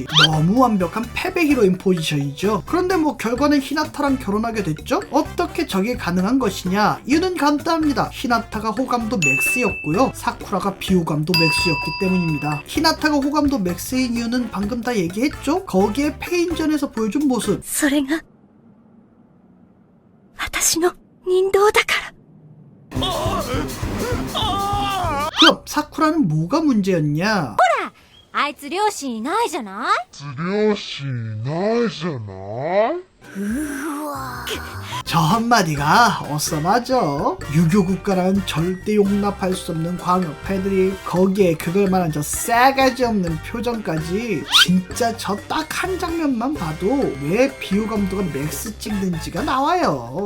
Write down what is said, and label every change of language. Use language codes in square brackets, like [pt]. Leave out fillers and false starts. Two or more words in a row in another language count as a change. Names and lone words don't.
[ko] 너무 완벽한 패배 히로인 포지션이죠. 그런데 뭐 결과는 히나타랑 결혼하게 됐죠? 어떻게 저게 가능한 것이냐? 이유는 간단합니다. 히나타가 호감도 맥스였고요, 사쿠라가 비호감도 맥스였기 때문입니다. 히나타가 호감도 맥스인 이유는 방금 다 얘기했죠? 거기에 페인전에서 보여준 모습. [ja] それが私の人道だから。 [ko] 그럼 사쿠라는 뭐가 문제였냐? [ja] あいつ両親いないじゃない [ko] 저 한마디가 어썸하죠? 유교 국가라는 절대 용납할 수 없는 광역 패들이 거기에 그걸 말한 저 싸가지 없는 표정까지. 진짜 저 딱 한 장면만 봐도 왜 비호 감독가 맥스 찍는지가 나와요.